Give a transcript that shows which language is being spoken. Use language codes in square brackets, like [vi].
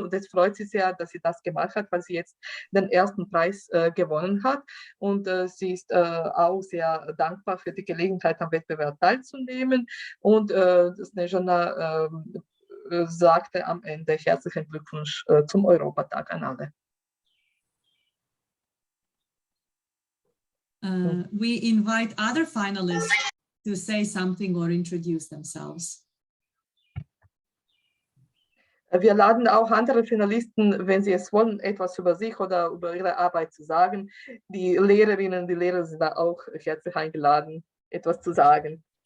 [de] Und es freut sie sehr, dass sie das gemacht hat, weil sie jetzt den ersten Preis gewonnen hat. Und sie ist auch sehr dankbar für die Gelegenheit, am Wettbewerb teilzunehmen. Und Snezhana sagte am Ende herzlichen Glückwunsch zum Europatag an alle. [en] We invite other finalists to say something or introduce themselves. [de] Wir laden auch andere Finalisten, wenn sie es wollen, etwas über sich oder über ihre Arbeit zu sagen. Die Lehrerinnen, die Lehrer sind da auch herzlich eingeladen, etwas zu sagen.